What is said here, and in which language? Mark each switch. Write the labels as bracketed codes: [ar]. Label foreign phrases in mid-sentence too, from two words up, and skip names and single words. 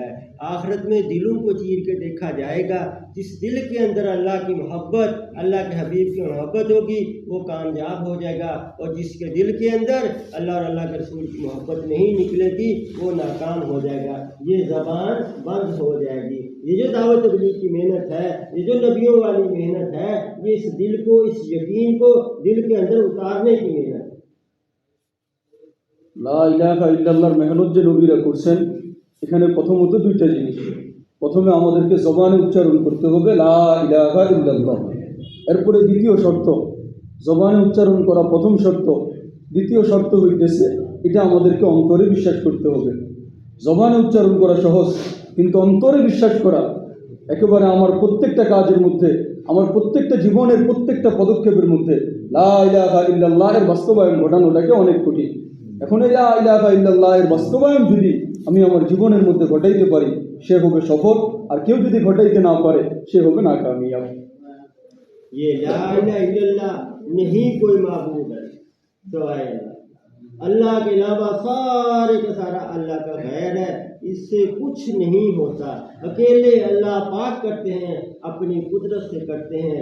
[ur] آخرت میں دلوں کو چیر کے دیکھا جائے گا۔ جس دل کے اندر اللہ کی محبت، اللہ کے حبیب کی محبت ہوگی، وہ کامیاب ہو جائے گا، اور جس کے دل کے اندر اللہ اور اللہ کے رسول کی محبت نہیں نکلے گی، وہ ناکام ہو جائے گا، یہ زبان بند ہو جائے گی۔ یہ جو دعوت تبلیغ کی محنت ہے، یہ جو نبیوں والی محنت ہے، یہ اس دل کو، اس یقین کو دل کے اندر اتارنے کی محنت ہے۔ [ar] لا إله إلا الله [bn] মেহনত যে নবীরা করছেন, এখানে প্রথমত দুইটা জিনিস। প্রথমে আমাদেরকে জবানে উচ্চারণ করতে হবে [ar] لا إله إلا الله. [bn] এরপরে দ্বিতীয় শর্ত, জবানে উচ্চারণ করা প্রথম শর্ত, দ্বিতীয় শর্ত হইতেছে এটা আমাদেরকে অন্তরে বিশ্বাস করতে হবে। জবানে উচ্চারণ করা সহজ, কিন্তু অন্তরে বিশ্বাস করা একেবারে আমার প্রত্যেকটা কাজের মধ্যে, আমার প্রত্যেকটা জীবনের প্রত্যেকটা পদক্ষেপের মধ্যে [ar] لا إله إلا الله [bn] এর বাস্তবায়ন ঘটানোটাকে অনেক কঠিন। এখন এই [ar] لا إله إلا الله [bn] এর বাস্তবায়ন যদি আমি আমার জীবনের মধ্যে ঘটাইতে পারি, সে হবে সফল, আর কেউ যদি ঘটাইতে না পারে সে হবে নাকামিয়াব। [ur] یہ [ar] لا الہ الا اللہ [ur] نہیں کوئی معبود ہے سوائے اللہ، اللہ کے علاوہ سارے کا سارا اللہ کا غیر ہے، اس سے کچھ نہیں ہوتا۔ اکیلے اللہ پاک کرتے ہیں، اپنی قدرت سے کرتے ہیں۔